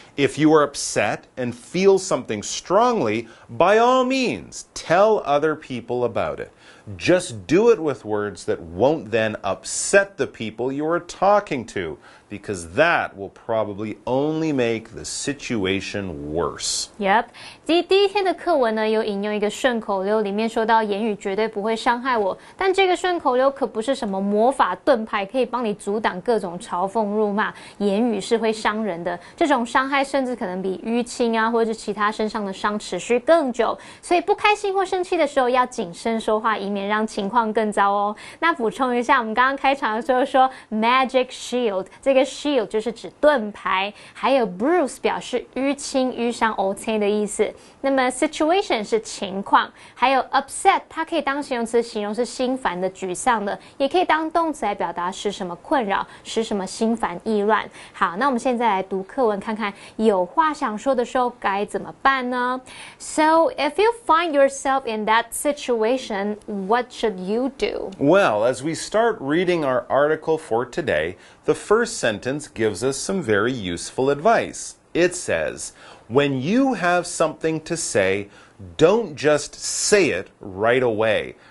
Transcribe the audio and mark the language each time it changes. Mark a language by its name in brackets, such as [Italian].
[English] If you are upset and feel something strongly, by all means, tell other people about it. Just do it with words that won't then upset the people you are talking to, because that will probably only make the situation worse. [Chinese] Yep， 第一天的课文呢，有引用一个顺口溜，里面说到言语绝对不会伤害我，但这个顺口溜可不是什么魔法盾牌，可以帮你阻挡各种嘲讽辱骂。言语是会伤人的，这种伤害甚至可能比淤青啊，或者是其他身上的伤持续更久。所以不开心或生气的时候要谨慎说话，以免让情况更糟哦。那补充一下，我们刚刚开场的时候说 magic shield， 这个 shield 就是指盾牌，还有 bruise 表示淤青、淤伤、OK 的意思。那么 situation 是情况，还有 upset 它可以当形容词形容是心烦的、沮丧的，也可以当动词来表达使什么困扰、使什么心烦意乱。好，那我们现在来读课文，看看有话想说的时候该怎么办呢？ [English] So if you find yourself in that situation, what should you do? Well, as we start reading our article for today, the first sentence gives us some very useful advice. It says, when you have something to say, don't just say it right away.